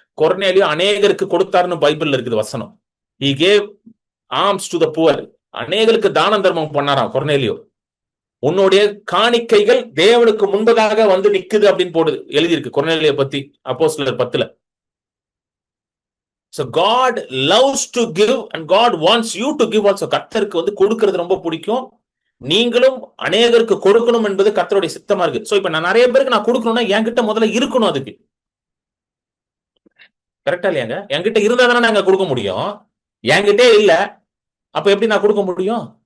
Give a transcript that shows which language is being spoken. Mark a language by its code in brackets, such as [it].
[ta] கொர்நேலியா அநேகருக்கு கொடுத்தாருன்னு பைபிள்ல இருக்குது வசனம். [en] He gave alms to the poor. [ta] அநேகருக்கு தானம் தர்மம் பண்ணாராம் கொர்நேலியோ. உன்னுடைய காணிக்கைகள் தேவனுக்கு முன்பதாக வந்து நிக்குது அப்படின்னு போடுது, எழுதியிருக்கு கொர்நேலியா பத்தி அப்போஸ்தலர் 10. [en] So God loves to give and God wants you to give also. [ta] கர்த்தருக்கு வந்து கொடுக்கிறது ரொம்ப பிடிக்கும். நீங்களும் அநேகருக்கு கொடுக்கணும் என்பது கர்த்தருடைய சித்தமா இருக்கு. சோ இப்ப நான் நிறைய பேருக்கு நான் கொடுக்கணும்னா என்கிட்ட முதல்ல இருக்கணும். அதுக்கு கரெக்டா இல்லையாங்க? என்கிட்ட இருந்தா தானே நாங்க கொடுக்க முடியும். என்கிட்டே இல்ல, அப்ப எப்படி நான் கொடுக்க முடியும்?